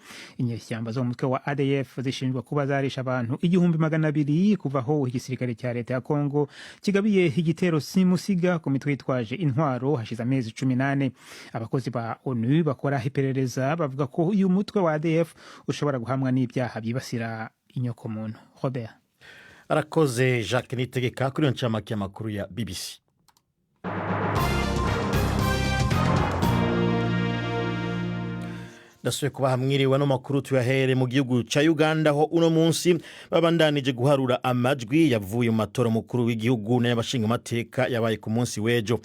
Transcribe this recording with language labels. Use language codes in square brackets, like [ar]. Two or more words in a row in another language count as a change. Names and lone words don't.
[rn] Inyeshyamba zo mu mutwe wa ADF zishinjwa kuba zarisha abantu 200,000 kuvaho igisirikare cya leta ya Kongo kigabiye igitero simusiga ku mitwe yitwaje intwaro hashize amezi 18. Abakozi ba ONU bakora iperereza bavuga ko uyu mutwe wa ADF ushobora guhamwa n'ibyaha byibasira inyokomuntu. Robert arakoze. Jacques Nitegeka kuri ncamake y'amakuru ya BBC. Dasuye kuba hamwiriwe no makuru tuyahere mu gihugu ca Uganda ho uno munsi babandanije guharura amajwi yavuye mu matora mukuru w'igihugu n'abashinga amateka yabaye ku munsi wejo.